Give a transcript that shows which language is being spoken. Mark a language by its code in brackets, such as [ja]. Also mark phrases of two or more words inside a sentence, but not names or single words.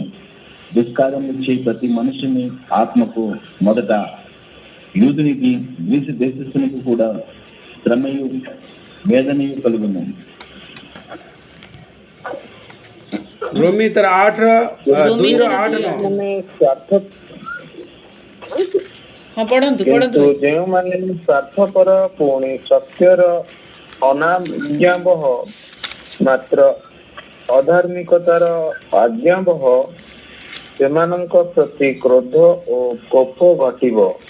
[te] దుష్కార్యము చేయి ప్రతి మనుషుని ఆత్మకు మొదట యూదునికి గ్రీసు దేశస్తునికి కూడా శ్రమయు వేదనయు కలుగును। [or] रोमी 8:2-8 ହଁ ପଢ଼ନ୍ତୁ। କିନ୍ତୁ ଯେଉଁମାନେ ସ୍ୱାର୍ଥପର ପୁଣି ସତ୍ୟର ଅନାଜ୍ଞାବହ ମାତ୍ର ଅଧାର୍ମିକତାର ଆଜ୍ଞାବହ ସେମାନଙ୍କ ପ୍ରତି କ୍ରୋଧ ଓ କୋପ ଘଟିବ।